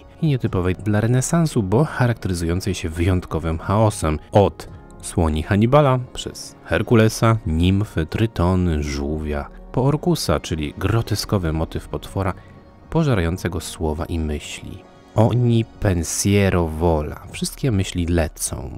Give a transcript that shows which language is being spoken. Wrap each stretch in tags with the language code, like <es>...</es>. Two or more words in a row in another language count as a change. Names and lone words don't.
<pl>I nietypowej dla renesansu, bo charakteryzującej się wyjątkowym chaosem od słoni Hannibala, przez Herkulesa, nimfy, trytony, żółwia, po Orkusa, czyli groteskowy motyw potwora pożerającego słowa i myśli.</pl> <it>Ogni pensiero vola.</it> <pl>Wszystkie myśli lecą.</pl>